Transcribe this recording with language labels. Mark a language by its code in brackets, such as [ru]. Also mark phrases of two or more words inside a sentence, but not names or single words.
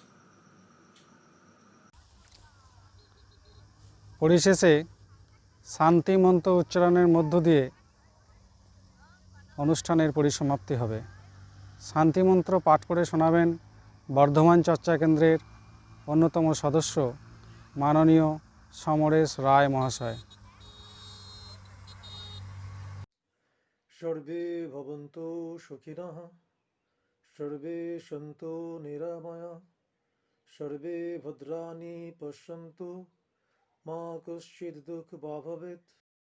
[bn] পরিশেষে শান্তি মন্ত্র উচ্চারণের মধ্য দিয়ে অনুষ্ঠানের পরিসমাপ্তি হবে। শান্তি মন্ত্র পাঠ করে শোনাবেন বর্ধমান চর্চা কেন্দ্রের অন্যতম সদস্য মাননীয় সমরেশ রায় মহাশয়। [sa] सर्वे भवन्तु सुखिनः, सर्वे सन्तु निरामया, सर्वे भद्राणि पश्यन्तु, मा कश्चित् दुःखभाग् भवेत्।